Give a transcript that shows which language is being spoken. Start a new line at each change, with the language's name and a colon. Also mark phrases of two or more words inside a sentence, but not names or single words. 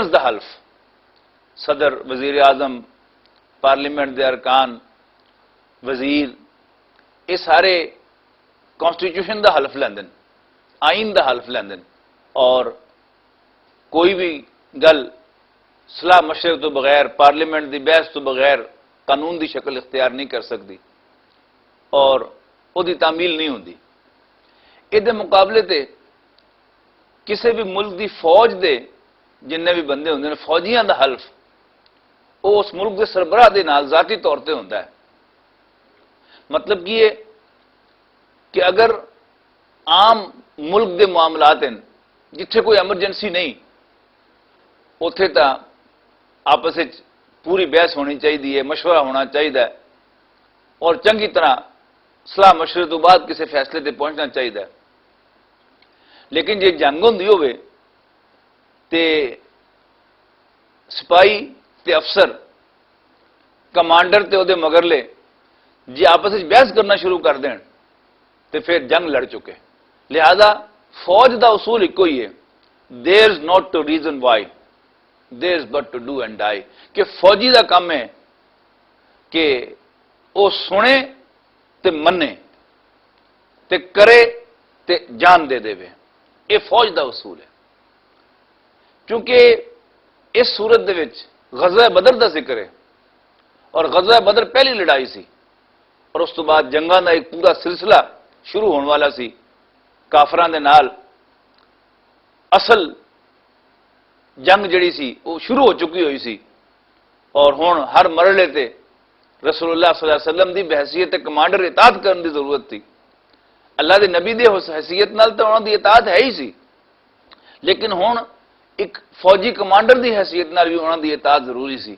Punjabi: دا حلف، صدر، وزیر اعظم، پارلیمنٹ دے ارکان، وزیر، یہ سارے کانسٹیٹیوشن دا حلف لیندے ہیں، آئین دا حلف لیندے ہیں، اور کوئی بھی گل صلاح مشورے تو بغیر، پارلیمنٹ دی بحث تو بغیر قانون دی شکل اختیار نہیں کر سکتی اور وہ دی تعمیل نہیں ہوندی۔ یہ مقابلے تے کسی بھی ملک دی فوج دے جننے بھی بندے ہوندے ہیں، فوجیاں دا حلف وہ اس ملک دے سربراہ دے نال ذاتی طور تے ہوندا ہے۔ مطلب یہ کہ اگر عام ملک دے معاملات ہیں جتھے کوئی ایمرجنسی نہیں، اتھے تا آپس وچ پوری بحث ہونی چاہیے، مشورہ ہونا چاہیے اور چنگی طرح صلاح مشورے تو بعد کسی فیصلے تے پہنچنا چاہیے۔ لیکن جی جنگ ہوندی ہوئے تے سپاہی تے افسر، کمانڈر تے او دے مگرلے جی آپس میں بحث کرنا شروع کر دین تے پھر جنگ لڑ چکے۔ لہذا فوج دا اصول ایک ہی ہے،
English: there is not to reason why, there is but to do and die,
Punjabi: کہ فوجی دا کام ہے کہ وہ سنے تے منے تے کرے تے جان دے دے وے، یہ فوج دا اصول ہے۔ کیونکہ اس صورت دے وچ غزوہ بدر دا ذکر ہے اور غزوہ بدر پہلی لڑائی سی اور اس تو بعد جنگاں دا ایک پورا سلسلہ شروع ہونے والا سی کافراں دے نال۔ اصل جنگ جڑی سی وہ شروع ہو چکی ہوئی سی اور ہن ہر مرحلے تے رسول اللہ
Arabic: صلی اللہ علیہ وسلم
Punjabi: دی بحیثیت کمانڈر اطاعت کرنے دی ضرورت تھی۔ اللہ دے نبی دے اس حیثیت نال تو انہاں دی اطاعت ہے ہی سی، لیکن ہن ایک فوجی کمانڈر دی حیثیت نال بھی انہاں دی اطاعت ضروری سی۔